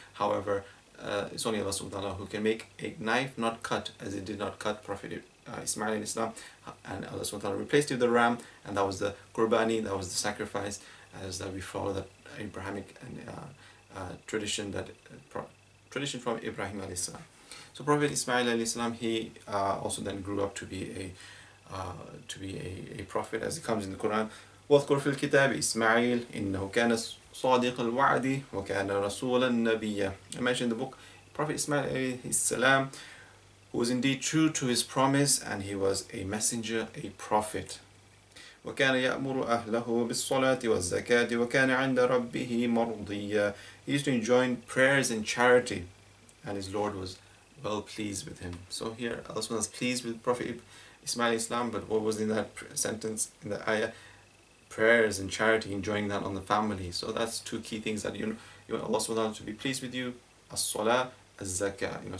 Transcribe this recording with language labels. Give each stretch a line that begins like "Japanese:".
English: However, it's only Allah subhanahu wa ta'ala who can make a knife not cut as it did not cut Prophet Ismail alayhi salam, and Allah subhanahu wa ta'ala replaced it with the ram, and that was the qurbani, that was the sacrifice, as that we follow that Abrahamic and tradition from Ibrahim alayhi salam. So Prophet Ismail alayhi salam, he also then grew up to be to be a prophet, as it comes in the Quran.
Arabic: واذكر في الكتاب إسماعيل إنه كان صادق الوعد وكان رسولا نبيا.
English: I mentioned in the book Prophet Ismail alayhi salam, who was indeed true to his promise, and he was a messenger, a prophet.
Arabic: وكان يأمر أهله بالصلاة والزكاة وكان عند ربه مرضيا.
English: He used to enjoin prayers and charity, and his Lord was well pleased with him. So here Allah was pleased with Prophet Ismail Islam, but what was in that sentence, in the ayah? Prayers and charity, enjoying that on the family. So that's two key things that you want Allah subhanahu wa ta'ala to be pleased with you: as-salah, as-zakah.